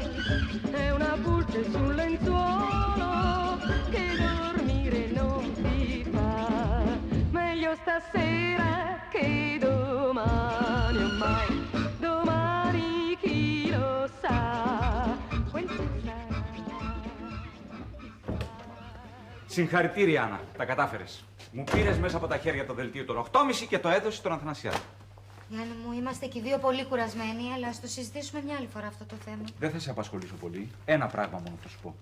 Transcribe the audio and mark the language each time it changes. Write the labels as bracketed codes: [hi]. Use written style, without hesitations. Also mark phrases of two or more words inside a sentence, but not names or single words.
[it] È una pulce sul lenzuolo che dormire non ti fa. Meglio stasera che domani, ormai domani chi lo sa quel che sarà. [el] Συγχαρητήρια, Άννα. Τα κατάφερες. Μου πήρες μέσα από τα χέρια το δελτίο των 8.30 και το έδωσες στον Αθανασιάδη. Γιάννη μου, είμαστε και οι δύο πολύ κουρασμένοι, αλλά ας το συζητήσουμε μια άλλη φορά αυτό το θέμα. Δεν θα σε απασχολήσω πολύ. Ένα πράγμα μόνο θα σου πω.